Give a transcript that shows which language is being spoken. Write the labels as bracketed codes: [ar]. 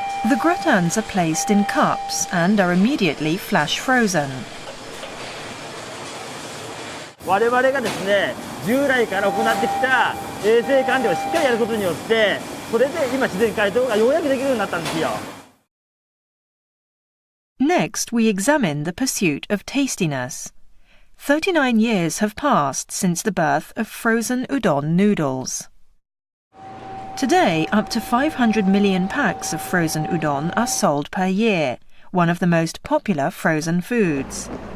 [en] The gratins are placed in cups and are immediately flash frozen. [ja] 我々がですね、従来から行ってきた衛生管理をしっかりやることによって、それで今自然解凍がようやくできるようになったんですよ。 [en] Next, we examine the pursuit of tastiness. 39 years have passed since the birth of frozen udon noodles. Today, up to 500 million packs of frozen udon are sold per year, one of the most popular frozen foods.